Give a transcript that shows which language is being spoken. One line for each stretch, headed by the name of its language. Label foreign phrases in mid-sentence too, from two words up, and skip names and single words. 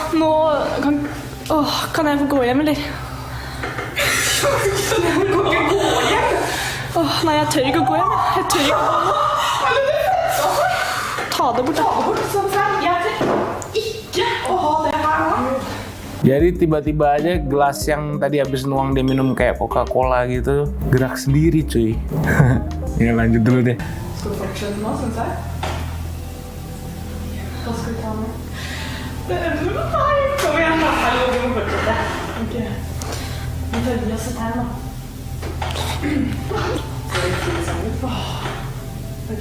Norwegian: Nå kan jeg få gå hjem, eller? Du kan ikke gå hjem? Nei, jeg tør ikke å gå hjem. Jeg tør ikke å gå hjem. Ta det bort. Sånn frem. Jeg tør ikke å ha det her nå.
Indonesian: Jadi tiba-tiba aja gelas yang tadi habis nuang dia minum kayak Coca-Cola gitu gerak sendiri cuy. Ya lanjut dulu deh.
Norwegian: Skal du fortsette nå, synes jeg? Hva skal vi ta nå? Det er du med meg. Kom igjen da. Hallo, vi må fortsette. Ok. Vi følger oss et her nå. Skal vi si det sammen? Ok.